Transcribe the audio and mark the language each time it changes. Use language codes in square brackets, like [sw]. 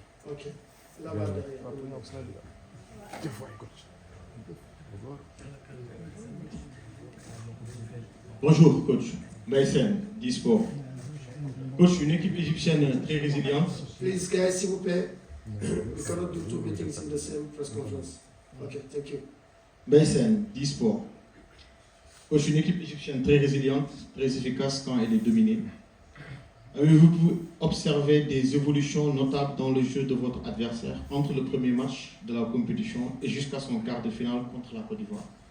[fr] Ok. Là-bas derrière. Bonjour coach, Maïsen, Disport. Coach, une équipe égyptienne très résiliente. Please, guys, s'il vous plaît. [en] We cannot do two meetings in the same press conference. Okay, thank you. [fr] Maïsen, Disport. Coach, une équipe égyptienne très résiliente, très efficace quand elle est dominée. Avez-vous pu observer des évolutions notables dans le jeu de votre adversaire entre le premier match de la compétition et jusqu'à son quart de finale contre la Côte d'Ivoire?